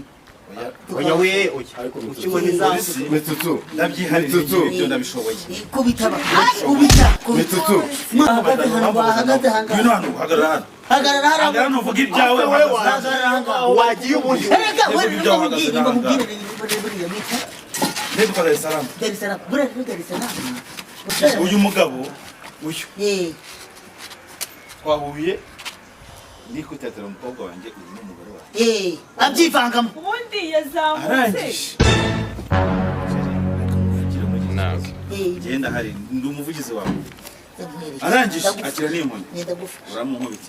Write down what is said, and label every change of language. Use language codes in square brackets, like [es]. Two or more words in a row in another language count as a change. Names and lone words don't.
[rw] oya we ukiboneza mitutu ndabyiharije ibyo ndabishoboye Kubitaba. Ubita. mitutu Mwahagaze hano. ngwino hano hagarara hano Hagarara hano. hagarara nuvuga ibyawe Hagarara hano. wagiye ubundi Erega wewe mubwire buriya mita. ndebe kwa Dar es Salaam Dar es Salaam. Buriya Dar es Salaam. uyu mugabo uyu Eh. twahuye ndi kwitatira umukobwa wanjye uyu ni umugore wawe Abyivangamo. ubundi yazamutse arangije genda hari ndi umuvugizi wawe arangije akira n'inkoni uramunkubitira